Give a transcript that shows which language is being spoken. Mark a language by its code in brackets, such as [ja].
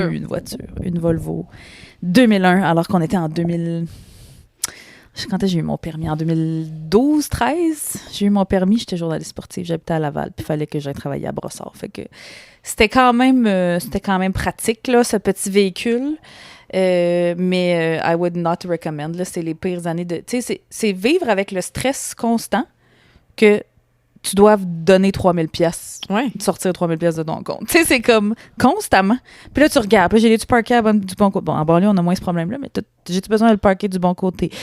[fr] J'ai eu une voiture, une Volvo 2001, alors qu'on était en 2000... Quand j'ai eu mon permis? En 2012-13, j'ai eu mon permis, j'étais journaliste sportive, j'habitais à Laval, puis il fallait que j'aille travailler à Brossard. Fait que c'était quand même pratique, là, ce petit véhicule. [en] Mais I would not recommend. [fr] Là, c'est les pires années de... Tu sais, c'est vivre avec le stress constant que tu dois donner 3000 pièces, sortir 3000 pièces de ton compte. Tu sais, c'est comme constamment. Puis là, tu regardes. Puis j'ai-tu parqué du bon côté? Bon, en banlieue, on a moins ce problème-là, mais j'ai-tu besoin de le parquer du bon côté?